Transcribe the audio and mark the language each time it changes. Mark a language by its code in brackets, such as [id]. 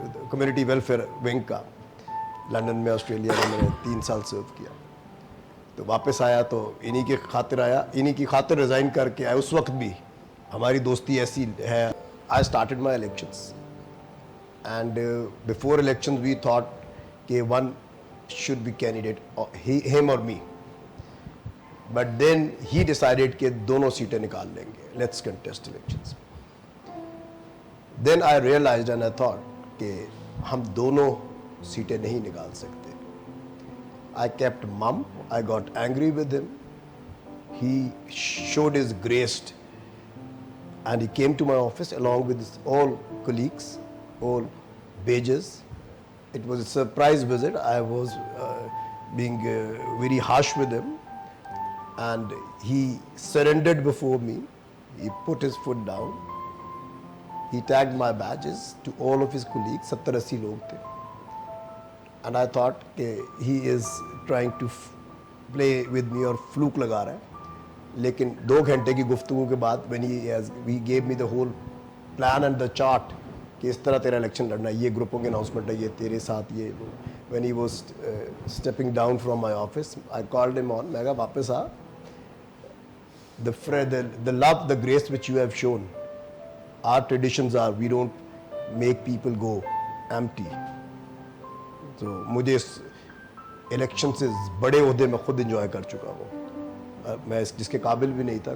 [ur] Community welfare wing کا London میں، Australia میں میں نے 3 سال سرو کیا، تو واپس آیا تو انہی کی خاطر آیا، انہی کی خاطر ریزائن کر کے آیا۔ اس وقت بھی ہماری دوستی ایسی ہے۔ [en] I started my elections and before elections we thought [ur] کہ [en] one should be candidate, him or me, but then he decided [ur] کہ دونوں سیٹیں نکال لیں گے, [en] let's contest elections. Then I realized and I thought [ur] کہ ہم دونوں سیٹیں نہیں نکال سکتے. [en] I kept mum. I got angry with him. He showed his grace and he came to my office along with his all colleagues, all pages. It was a surprise visit. I was being very harsh with him, and he surrendered before me. He put his foot down. He tagged my badges to all of his colleagues. 70-80 [ur] log the. [en] And I thought he is trying to play with me [ur] اور flock لگا رہا ہے. لیکن 2 گھنٹے کی گفتگو کے بعد [en] when he gave me the whole plan and the chart [ur] کہ اس طرح تیرا الیکشن لڑنا ہے, یہ گروپوں کے اناؤنسمنٹ ہے, یہ تیرے ساتھ یہ. [en] when he was stepping down from my office, I called him on. [ur] میں کہا واپس آ, [en] the love, the grace which you have shown, our traditions are we don't make people go empty. [ur] تو مجھے اس الیکشن سے بڑے عہدے میں خود انجوائے کر چکا ہوں. میں جس کے قابل بھی نہیں تھا.